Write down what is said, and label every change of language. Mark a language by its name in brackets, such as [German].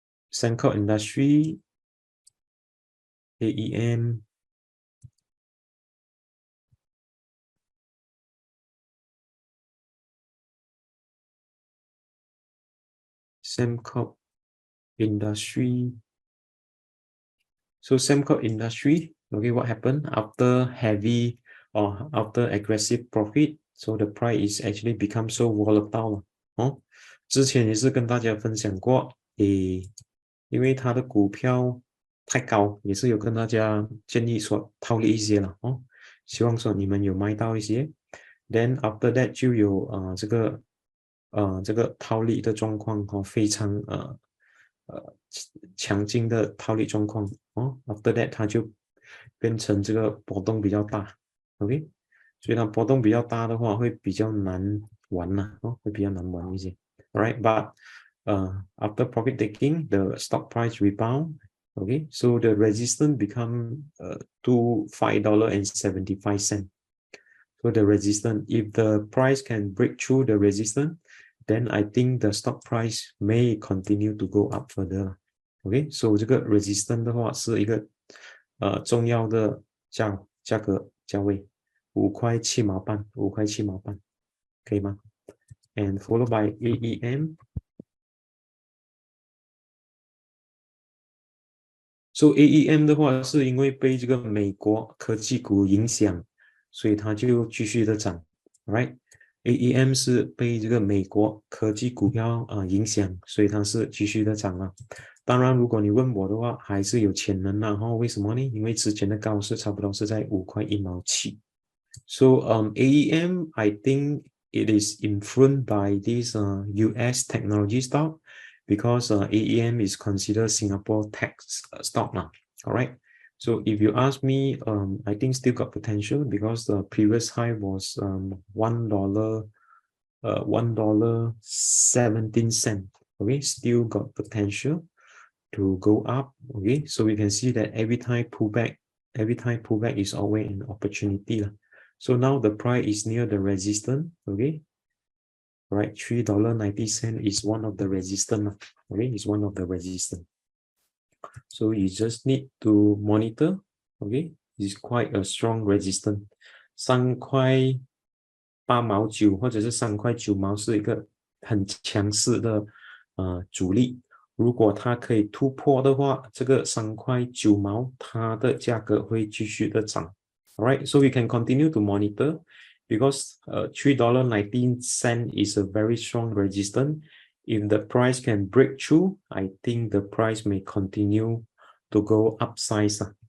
[English] Sembcorp Industry, AEM, Sembcorp Industry. So Sembcorp Industry, okay, what happened after heavy or after aggressive profit? So the price is actually become so volatile [Chinese] 之前也是跟大家分享过，因为它的股票太高，也是有跟大家建议说套利一些了希望说你们有卖到一些 ， [English] then after that [Chinese] 就有这个套利的状况哦，非常强劲的套利状况哦 ， [English] after that [Chinese] 它就变成这个波动比较大 ，OK， 所以它波动比较大的话会比较难玩呐、哦，会比较难玩一些 ， [English] alright but after profit taking the stock price rebound. Okay, so the resistance become to $5.75. So the resistance, if the price can break through the resistance, then I think the stock price may continue to go up further. [Chinese] Okay, so 这个 resistance 的话是一个重要的价位5.7毛半，5.7毛半，可以吗？ [English] And followed by AEM. [Chinese] So AEM 的话是因为被这个美国科技股影响，所以它就继续的涨 ，right？AEM 是被这个美国科技股票影响，所以它是继续的涨了。当然，如果你问我的话，还是有潜能的哈。为什么呢？因为之前的高是差不多是在5.1毛7。 [English] So AEM, I think it is influenced by this US technology stock. Because AEM is considered Singapore tech stock now. All right. So if you ask me, I think still got potential because the previous high was $1.17. Okay, still got potential to go up. Okay, so we can see that every time pullback is always an opportunity. So now the price is near the resistance. Okay. Right, $3.90 is one of the resistance. Okay, is one of the resistance. So you just need to monitor. Okay, it's quite a strong resistance. [Chinese] 3.8毛9或者是3.9毛是一个很强势的阻力。如果它可以突破的话，这个3.9毛它的价格会继续的涨。 [English] Alright, so we can continue to monitor. Because $3.19 is a very strong resistance. If the price can break through, I think the price may continue to go upsize.